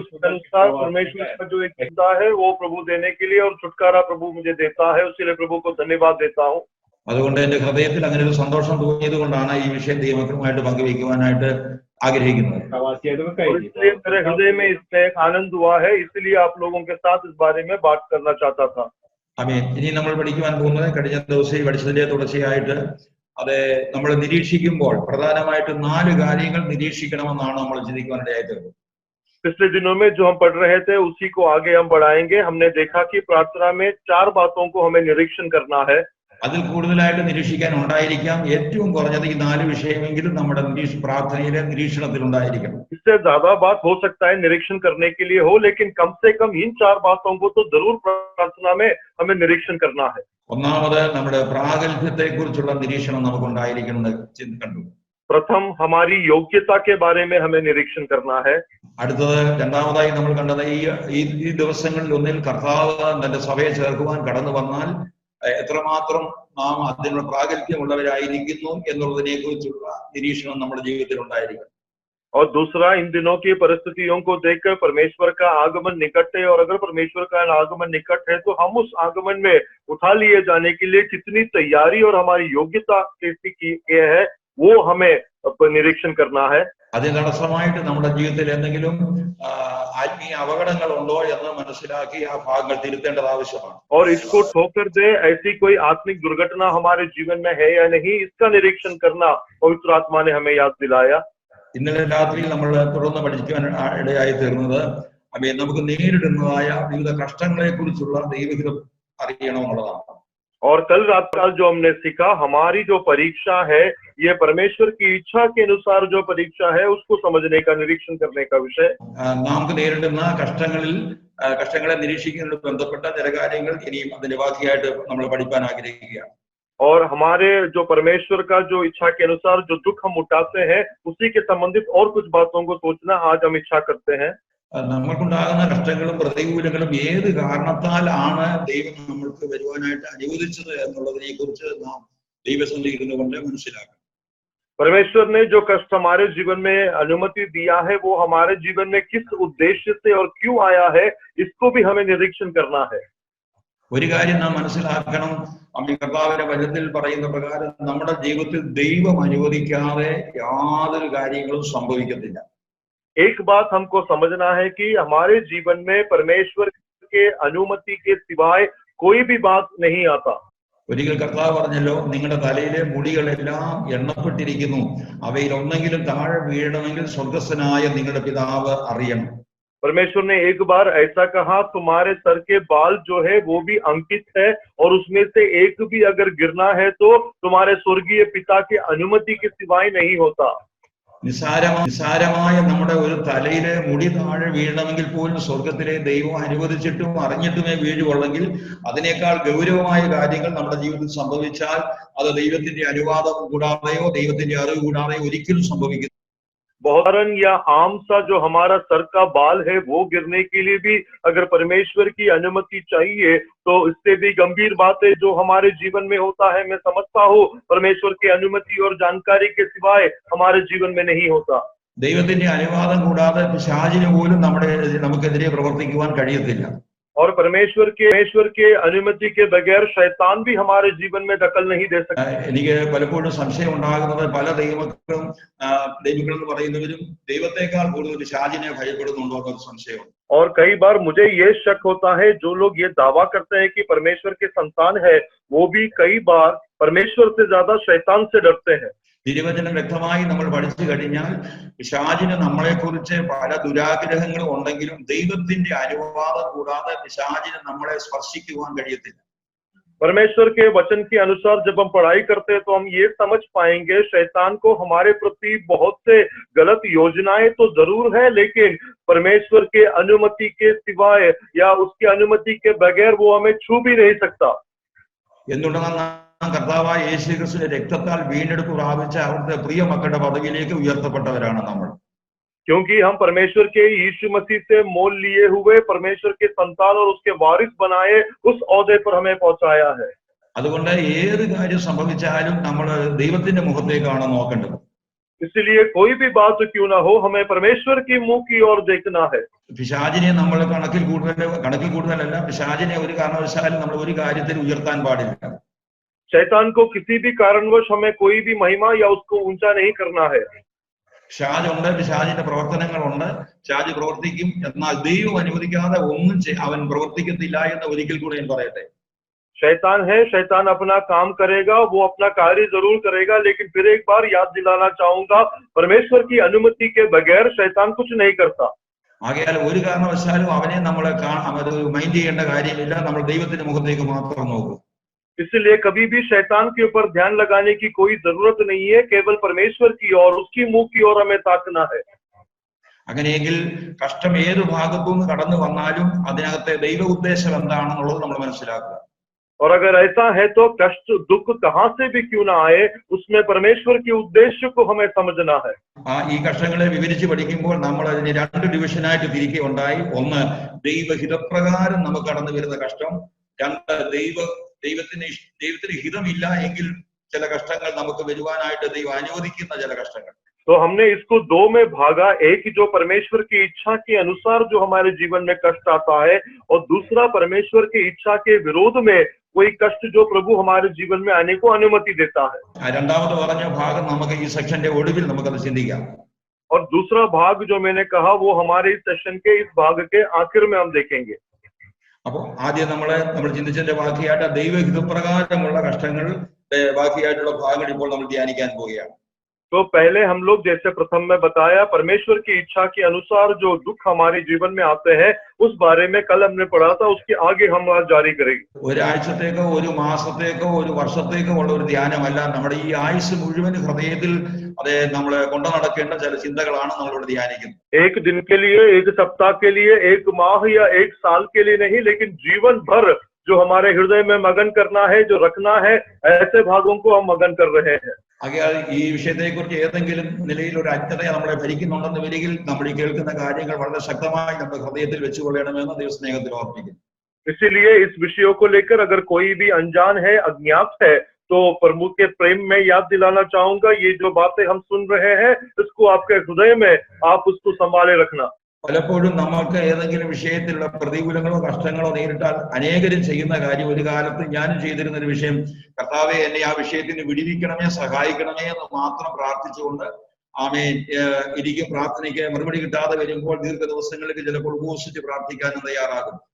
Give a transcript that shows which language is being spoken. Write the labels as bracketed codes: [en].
[hi] अनुसार परमेश्वर का जो एक चिंता है वो प्रभु देने के लिए, और छुटकारा प्रभु मुझे देता है, उसके प्रभु को धन्यवाद देता हूँ। [ml] അതുകൊണ്ട് എന്റെ ഹൃദയത്തിൽ അങ്ങനെ ഒരു സന്തോഷം തോന്നിയത് കൊണ്ടാണ് ഈ വിഷയം ദൈവമക്കളുമായിട്ട് പങ്കുവയ്ക്കുവാനായിട്ട് ആഗ്രഹിക്കുന്നത്. [hi] इसलिए मेरे हृदय में इसमें एक आनंद हुआ है, इसलिए आप लोगों के साथ इस बारे में बात करना चाहता था। [ml] ആമേൻ. ഇനി നമ്മൾ പഠിക്കുവാൻ പോകുന്നത് കഴിഞ്ഞ ദിവസം പഠിച്ചതിന്റെ തുടർച്ചയായിട്ട് അത് നമ്മൾ നിരീക്ഷിക്കുമ്പോൾ പ്രധാനമായിട്ട് 4 കാര്യങ്ങൾ നിരീക്ഷിക്കണമെന്നാണ് നമ്മൾ ചിന്തിക്കുവാനിടയായിട്ട്. [hi] पिछले दिनों में जो हम पढ़ रहे थे उसी को आगे हम बढ़ाएंगे। हमने देखा कि प्रार्थना में 4 बातों को हमें निरीक्षण करना है। [ml] അതിൽ കൂടുതലായിട്ട് നിരീക്ഷിക്കാൻ ഉണ്ടായിരിക്കാം. ഏറ്റവും കുറഞ്ഞത് ഈ 4 വിഷയമെങ്കിലും നമ്മുടെ പ്രാർത്ഥനയിലെ നിരീക്ഷണത്തിൽ ഉണ്ടായിരിക്കണം. [hi] इससे ज्यादा बात हो सकता है निरीक्षण करने के लिए हो, लेकिन कम से कम इन 4 बातों को तो जरूर प्रार्थना में हमें निरीक्षण करना है। [ml] ഒന്നാമത് നമ്മുടെ പ്രാഗൽഭ്യത്തെ കുറിച്ചുള്ള നിരീക്ഷണം നമുക്കുണ്ടായിരിക്കുന്നത് കണ്ടു. [hi] प्रथम हमारी योग्यता के बारे में हमें निरीक्षण करना है। [ml] അടുത്തത് രണ്ടാമതായി നമ്മൾ കണ്ടത് ഈ ദിവസങ്ങളിൽ ഒന്നിൽ കർത്താവ് തന്റെ സഭയെ ചേർക്കുവാൻ കടന്നു വന്നാൽ എത്രമാത്രം നാം അതിനുള്ള പ്രാഗൽഭ്യമുള്ളവരായിരിക്കുന്നു എന്നുള്ളതിനെ കുറിച്ചുള്ള നിരീക്ഷണം നമ്മുടെ ജീവിതത്തിൽ ഉണ്ടായിരിക്കണം. [hi] और दूसरा, इन दिनों की परिस्थितियों को देखकर परमेश्वर का आगमन निकट है, और अगर परमेश्वर का आगमन निकट है तो हम उस आगमन में उठा लिए जाने के लिए कितनी तैयारी और हमारी योग्यता कैसी है, वो हमें निरीक्षण करना है। [ml] അതിന് തടസ്സമായിട്ട് നമ്മുടെ ജീവിതത്തിൽ എന്തെങ്കിലും ആത്മീയ അപകടങ്ങൾ ഉണ്ടോ എന്ന് മനസ്സിലാക്കി ആ ഭാഗങ്ങൾ തിരുത്തേണ്ടത് ആവശ്യമാണ്. [hi] और इसको ठोकर दे ऐसी कोई आत्मिक दुर्घटना हमारे जीवन में है या नहीं, इसका निरीक्षण करना पवित्र आत्मा ने हमें याद दिलाया। [ml] ഇന്നലെ രാത്രിയിൽ നമ്മൾ തുടർന്ന് പഠിക്കാൻ ഇടയായി തീർന്നത് നമുക്ക് നേരിടുന്നതായ വിവിധ കഷ്ടങ്ങളെ കുറിച്ചുള്ള ദൈവഹിതം അറിയണമെന്നുള്ളതാണ്. [hi] और कल रात का जो हमने सीखा, हमारी जो परीक्षा है ये परमेश्वर की इच्छा के अनुसार जो परीक्षा है उसको समझने का, निरीक्षण करने का विषय। [ml] നമുക്ക് നേരിടുന്ന കഷ്ടങ്ങളെ നിരീക്ഷിക്കുന്നതിനോട് ബന്ധപ്പെട്ട ചില കാര്യങ്ങൾ ഇനിയും അതിന്റെ ബാക്കിയായിട്ട് നമ്മൾ പഠിക്കാൻ ആഗ്രഹിക്കുകയാണ്. [hi] और हमारे जो परमेश्वर का जो इच्छा के अनुसार जो दुख हम उठाते हैं उसी के संबंधित और कुछ बातों को सोचना आज हम इच्छा करते हैं। [ml] നമുക്കുണ്ടാകുന്ന കഷ്ടങ്ങളും പ്രതികൂലങ്ങളും ഏത് കാരണത്താലാണ് ദൈവം നമ്മൾക്ക് വരുവാനായിട്ട് അനുവദിച്ചത് എന്നുള്ളതിനെ കുറിച്ച് നാം ദൈവസന്നിധിയിൽ ഇരുന്നുകൊണ്ട് മനസ്സിലാക്കണം. [hi] परमेश्वर ने जो कष्ट हमारे जीवन में अनुमति दिया है वो हमारे जीवन में किस उद्देश्य से और क्यों आया है, इसको भी हमें निरीक्षण करना है। [ml] ഒരു കാര്യം നാം മനസ്സിലാക്കണം, നമ്മൾ കർത്താവിന്റെ വചനത്തിൽ പറയുന്ന പ്രകാരം നമ്മുടെ ജീവിതത്തിൽ ദൈവം അനുവദിക്കാതെ യാതൊരു കാര്യങ്ങളും സംഭവിക്കത്തില്ല. [hi] एक बात हमको समझना है कि हमारे जीवन में परमेश्वर के अनुमति के सिवाय कोई भी बात नहीं आता। [ml] ഒരിക്കൽ കർത്താവ് പറഞ്ഞല്ലോ, നിങ്ങളുടെ തലയിലെ മുടികളെല്ലാം എണ്ണപ്പെട്ടിരിക്കുന്നു, അവയിൽ ഒന്നെങ്കിലും താഴെ വീഴണമെങ്കിൽ സ്വർഗസ്ഥനായ നിങ്ങളുടെ പിതാവ് അറിയണം. [hi] परमेश्वर ने एक बार ऐसा कहा, तुम्हारे सर के बाल जो है वो भी अंकित है और उसमें से एक भी अगर गिरना है तो तुम्हारे स्वर्गीय पिता की अनुमति के सिवाय नहीं होता। [ml] നിസാരമായ നമ്മുടെ ഒരു തലയിലെ മുടി താഴെ വീഴണമെങ്കിൽ പോലും സ്വർഗത്തിലെ ദൈവം അനുവദിച്ചിട്ടും അറിഞ്ഞിട്ടുമേ വീഴുവുള്ളെങ്കിൽ അതിനേക്കാൾ ഗൗരവമായ കാര്യങ്ങൾ നമ്മുടെ ജീവിതത്തിൽ സംഭവിച്ചാൽ അത് ദൈവത്തിന്റെ അനുവാദം കൂടാതെയോ ദൈവത്തിന്റെ അറിവ് കൂടാതെയോ ഒരിക്കലും സംഭവിക്കുന്നു. [hi] बहुत या आम सा जो हमारा सर का बाल है वो गिरने के लिए भी अगर परमेश्वर की अनुमति चाहिए तो इससे भी गंभीर बातें जो हमारे जीवन में होता है, मैं समझता हूँ परमेश्वर की अनुमति और जानकारी के सिवाय हमारे जीवन में नहीं होता। [ml] ദൈവത്തിന്റെ അനുവാദം കൂടാതെ പിശാചിന് പോലും നമുക്കെതിരെ പ്രവർത്തിക്കുവാൻ കഴിയത്തില്ല. [hi] और परमेश्वर के अनुमति के बगैर शैतान भी हमारे जीवन में दखल नहीं दे सकता। [ml] എനിക്ക് പലപ്പോഴും സംശയം ഉണ്ടാകുന്നത് പല ദൈവമക്കളും എന്ന് പറയുന്നവരും ദൈവത്തെക്കാൾ കൂടുതൽ പിശാചിനെ ഭയപ്പെടുന്നുണ്ടോ എന്നൊരു സംശയമുണ്ട്. [hi] और कई बार मुझे ये शक होता है, जो लोग ये दावा करते हैं कि परमेश्वर के संतान है वो भी कई बार परमेश्वर से ज्यादा शैतान से डरते हैं। [ml] തിരുവചനം വ്യക്തമായി നമ്മൾ പഠിച്ചു കഴിഞ്ഞാൽ പിശാചിന് നമ്മളെക്കുറിച്ച് പല ദുരാഗ്രഹങ്ങളും ഉണ്ടെങ്കിലും ദൈവത്തിന്റെ അനുവാദം കൂടാതെ പിശാചിന് നമ്മളെ സ്പർശിക്കുവാൻ കഴിയത്തില്ല. [hi] परमेश्वर के वचन के अनुसार जब हम पढ़ाई करते हैं तो हम ये समझ पाएंगे शैतान को हमारे प्रति बहुत से गलत योजनाएं तो जरूर है, लेकिन परमेश्वर के अनुमति के सिवाय या उसकी अनुमति के बगैर वो हमें छू भी नहीं सकता। [ml] എന്തുകൊണ്ടാണ് കർത്താവായ യേശുക്രിസ്തുവിന്റെ രക്തത്താൽ വീണ്ടെടുപ്പ് പ്രാപിച്ച അവിടുത്തെ പ്രിയ മക്കളുടെ പദവിയിലേക്ക് ഉയർത്തപ്പെട്ടവരാണ് നമ്മൾ. [hi] क्योंकि हम परमेश्वर के यीशु मसीह से मोल लिए हुए परमेश्वर के संतान और उसके वारिस बनाए उस ओहदे पर हमें पहुंचाया है। [ml] അതുകൊണ്ട് ഏത് കാര്യം സംഭവിച്ചാലും നമ്മൾ ദൈവത്തിന്റെ മുഖത്തേക്കാണ് നോക്കേണ്ടത്. [hi] इसलिए कोई भी बात क्यों ना हो, हमें परमेश्वर की मुंह की ओर देखना है। [ml] പിശാചിനെ നമ്മൾ കണക്കിൽ കൂടുതലല്ല, പിശാചിനെ ഒരു കാരണവശാലും നമ്മൾ ഒരു കാര്യത്തിൽ ഉയർത്താൻ പാടില്ല. [hi] शैतान को किसी भी कारणवश हमें कोई भी महिमा या उसको ऊंचा नहीं करना है। [ml] പിശാചുണ്ട്, പിശാചിന്റെ പ്രവർത്തനങ്ങളുണ്ട്, പിശാച് പ്രവർത്തിക്കും. എന്നാൽ ദൈവം അനുവദിക്കാതെ ഒന്നും അവൻ പ്രവർത്തിക്കത്തില്ല എന്ന് ഒരിക്കൽ കൂടെ ഞാൻ പറയട്ടെ. [hi] शैतान है, शैतान अपना काम करेगा, वो अपना कार्य जरूर करेगा, लेकिन फिर एक बार याद दिलाना चाहूंगा परमेश्वर की अनुमति के बगैर शैतान कुछ नहीं करता। [ml] ആകയാൽ ഒരു കാരണവശാലും അവനെ നമ്മൾ മൈൻഡ് ചെയ്യേണ്ട കാര്യമില്ല, നമ്മൾ ദൈവത്തിന്റെ മുഖത്തേക്ക് മാത്രം നോക്കും. [hi] इसलिए कभी भी शैतान के ऊपर ध्यान लगाने की कोई जरूरत नहीं है, केवल परमेश्वर की ओर, उसकी मुंह की ओर हमें ताकना है। [ml] അങ്ങനെയെങ്കിൽ കഷ്ടം ഏത് ഭാഗത്തുനിന്ന് കടന്നു വന്നാലും അതിനകത്തെ ദൈവ ഉദ്ദേശം എന്താണെന്നുള്ളത് നമ്മൾ മനസ്സിലാക്കുക. [hi] और अगर ऐसा है तो कष्ट दुख कहां से भी क्यों ना आए, उसमें परमेश्वर के उद्देश्य को हमें समझना है। [ml] ഈ കഷ്ടങ്ങളെ വിവരിച്ച് പഠിക്കുമ്പോൾ നമ്മൾ അതിന് രണ്ട് ഡിവിഷനായിട്ട് തിരിക്കുകയുണ്ടായി. ഒന്ന്, ദൈവഹിതപ്രകാരം നമുക്ക് കടന്നു വരുന്ന കഷ്ടം. രണ്ട്, ദൈവത്തിന് ഹിതമില്ല എങ്കിൽ ചില കഷ്ടങ്ങൾ നമുക്ക് വരുവാനായിട്ട് ദൈവം അനുവദിക്കുന്ന ചില കഷ്ടങ്ങൾ. [hi] तो हमने इसको दो में भागा, एक जो परमेश्वर की इच्छा के अनुसार जो हमारे जीवन में कष्ट आता है, और दूसरा परमेश्वर की इच्छा के विरोध में कोई कष्ट जो प्रभु हमारे जीवन में आने को अनुमति देता है। [ml] രണ്ടാമത് പറഞ്ഞ ഭാഗം നമുക്ക് ഈ സെക്ഷന്റെ ഒടുവിൽ നമുക്കത് ചിന്തിക്കാം. [hi] और दूसरा भाग जो मैंने कहा वो हमारे इस सेशन के इस भाग के आखिर में हम देखेंगे। [ml] അപ്പൊ ആദ്യം നമ്മൾ ചിന്തിച്ചതിന്റെ ബാക്കിയായിട്ട് ദൈവഹിതപ്രകാരമുള്ള കഷ്ടങ്ങൾ ബാക്കിയായിട്ടുള്ള ഭാഗങ്ങൾ ഇപ്പോൾ നമ്മൾ ധ്യാനിക്കാൻ പോവുകയാണ്. [hi] तो पहले हम लोग जैसे प्रथम में बताया परमेश्वर की इच्छा के अनुसार जो दुख हमारे जीवन में आते हैं उस बारे में कल हमने पढ़ा था, उसके आगे हम आज जारी करेंगे। [ml] ഒരാഴ്ചത്തേക്കോ ഒരു മാസത്തേക്കോ ഒരു വർഷത്തേക്കോ ഉള്ള ഒരു ധ്യാനമല്ല, നമ്മുടെ ഈ ആയുസ് മുഴുവൻ ഹൃദയത്തിൽ അതെ നമ്മൾ കൊണ്ടു നടക്കേണ്ട ചില ചിന്തകളാണ് നമ്മളിവിടെ ധ്യാനിക്കുന്നത്. [hi] एक दिन के लिए, एक सप्ताह के लिए, एक माह या एक साल के लिए नहीं, लेकिन जीवन भर जो हमारे हृदय में मगन करना है, जो रखना है, ऐसे भागों को हम मगन कर रहे हैं। [ml] ആകയാൽ ഈ വിഷയത്തെക്കുറിച്ച് ഏതെങ്കിലും നിലയിൽ ഒരു അജ്ഞത നമ്മളെ ഭരിക്കുന്നുണ്ടെന്ന് വരികിൽ നമ്മൾ ഈ കേൾക്കുന്ന കാര്യങ്ങൾ വളരെ ശക്തമായി നമ്മുടെ ഹൃദയത്തിൽ വെച്ചുകൊള്ളണമെന്ന് ദൈവസ്നേഹത്തിൽ ഓർമ്മിക്കുന്നു. [hi] इसीलिए इस विषयों को लेकर अगर कोई भी अनजान है, अज्ञात है, तो प्रभु के प्रेम में याद दिलाना चाहूंगा, ये जो बातें हम सुन रहे हैं इसको आपके हृदय में आप उसको संभाले रखना। [ml] പലപ്പോഴും നമുക്ക് ഏതെങ്കിലും വിഷയത്തിലുള്ള പ്രതികൂലങ്ങളോ കഷ്ടങ്ങളോ നേരിട്ടാൽ അനേകരും ചെയ്യുന്ന കാര്യം, ഒരു കാലത്ത് ഞാനും ചെയ്തിരുന്ന ഒരു വിഷയം, കർത്താവെ എന്നെ ആ വിഷയത്തിന് വിടുവിക്കണമേ, സഹായിക്കണമേ എന്ന് മാത്രം പ്രാർത്ഥിച്ചുകൊണ്ട് ആമേൻ എനിക്ക് പ്രാർത്ഥനയ്ക്ക് മറുപടി കിട്ടാതെ വരുമ്പോൾ ദീർഘദിവസങ്ങളിലേക്ക് ചിലപ്പോൾ ഉപവസിച്ച് പ്രാർത്ഥിക്കാനും തയ്യാറാകും.